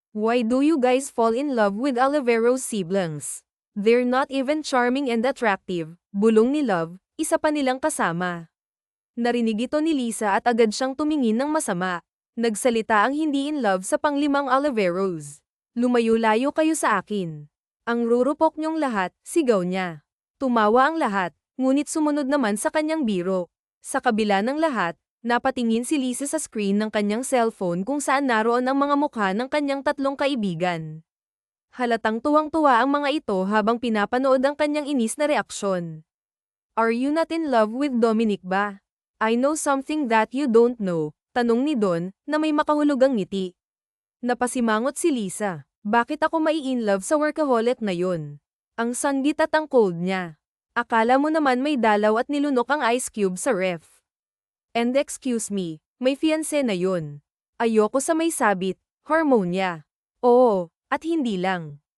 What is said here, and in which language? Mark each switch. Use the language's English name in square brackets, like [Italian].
[English] Why do you guys fall in love with Oliveros siblings? They're not even charming and attractive, [Filipino] bulong ni Love, isa pa nilang kasama. Narinig ito ni Lisa at agad siyang tumingin ng masama. Nagsalita ang hindi in love sa panglimang Oliveros. Lumayo-layo kayo sa akin. Ang rurupok niyong lahat, sigaw niya. Tumawa ang lahat, ngunit sumunod naman sa kanyang biro. Sa kabila ng lahat, napatingin si Lisa sa screen ng kanyang cellphone kung saan naroon ang mga mukha ng kanyang tatlong kaibigan. Halatang tuwang-tuwa ang mga ito habang pinapanood ang kanyang inis na reaksyon. [English] Are you not in love with Dominic [Filipino] ba? [English] I know something that you don't know, [Filipino] tanong ni Don, na may makahulugang ngiti. Napasimangot si Lisa. Bakit ako mai-in love sa workaholic na yun? Ang sanggit at ang cold niya. Akala mo naman may dalaw at nilunok ang ice cube sa ref. [English] And excuse me, [Filipino] may fiancé na yun. Ayoko sa may sabit, hormone niya. Oo, at hindi lang.